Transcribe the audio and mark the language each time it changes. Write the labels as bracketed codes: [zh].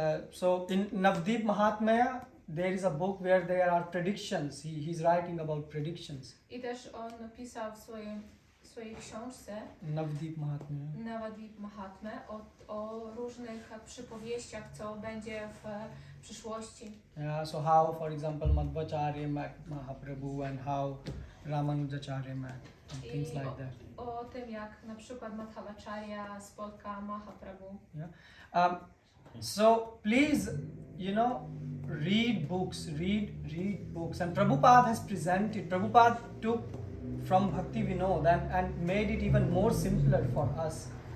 [en] So in Navdeep Mahatmya, there is a book where there are predictions. He's writing about predictions. [pl] I też on napisał w swojej książce Navdeep Mahatmya o różnych przypowieściach, co będzie w przyszłości. [en] Yeah, so how, for example, Madhvacharya met Mahaprabhu and how Ramanujacharya met, and things like that. [pl] O tym, jak na przykład Madhvacharya spotka Mahaprabhu. [en] Yeah. So please, read books, read books. And Prabhupada has presented. Prabhupada took from Bhaktivinoda and made it even more simpler for us.